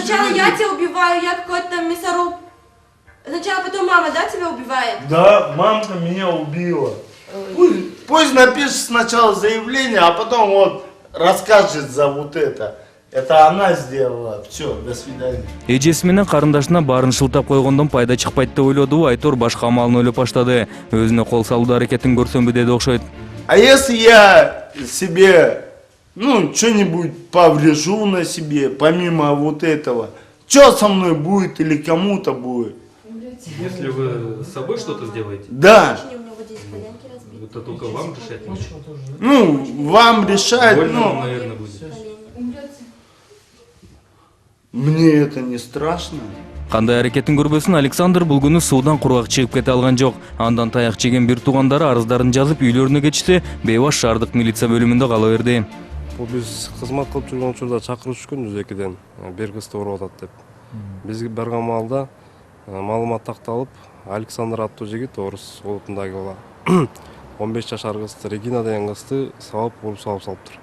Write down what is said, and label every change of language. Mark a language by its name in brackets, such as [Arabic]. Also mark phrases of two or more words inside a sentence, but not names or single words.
[Russian] Сначала я видит. тебя убиваю, я какой-то там мясоруб. Сначала потом мама, да, тебя убивает? Да, мамка меня убила. Пусть напишет сначала заявление, а потом вот расскажет за вот это. Это она сделала. Все, до свидания. [Kyrgyz] Эжеси менен карындашына баарын шылтап койгондон пайда чыкпайт деп ойлоду. Айтор башка амалын ойлоп баштады. Өзүнө кол салуу аракетин көрсөмбү деди окшойт. [Russian] А если я себе, ну, что-нибудь поврежу на себе, помимо вот этого, что со мной будет или кому-то будет? Если вы с собой что-то сделаете, Да. У него здесь коленки разбиты. это только вам решать. Ну, вам решать, Больно вам, ну, наверное, будет. мне это не страшно. [Kyrgyz] Кандай аракетин көрбөсүн Александр бул күнү суудан кургак чыгып кете алган жок. Андан таяк жеген бир туугандары арыздарын жазып үйлөрүнө кетишсе, бейбаш шаардык милиция бөлүмүндө кала берди. Бул биз кызмат кылып жүргөн учурда чакыруу түшкөн 102ден бир кызды уруп атат деп. Биз барган маалда маалымат такталып, Александр аттуу жигит орус улутундагы бала 15 жашар кызды Регина деген кызды сабап уруп салыптыр.